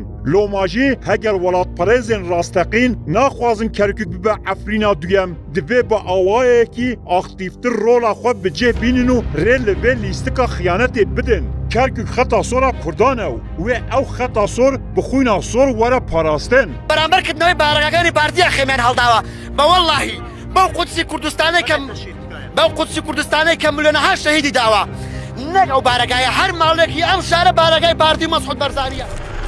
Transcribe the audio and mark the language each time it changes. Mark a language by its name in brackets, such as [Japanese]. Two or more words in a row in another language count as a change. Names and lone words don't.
[Kurdish] Loma jî heger welatperêzên rasteqîn naxwazin Kerkûk bibe Efrîna duyem, divê bi awayekî aktîvtir rola xwe bi cih bînin û rê li vê lîstika xıyanetê bidin. Kerkûk xeta sora Kurdan ew. Wê ew xeta sor bi xwîna sor were parastin. [Central Kurdish] بەرامبەرکردنەوەی بارەکەکانی پارتیە خێمیان هەڵداوە بە وەڵڵاهی بەو قودسی کوردستانەی کەم بەو قودسی کوردستانەی کە ملیۆنەها شەهیدی داوە نەک ئەو بارەکایە هەر ماڵێکی ئەم شارە بارەکەی پارتی مەسعود بەرزانیە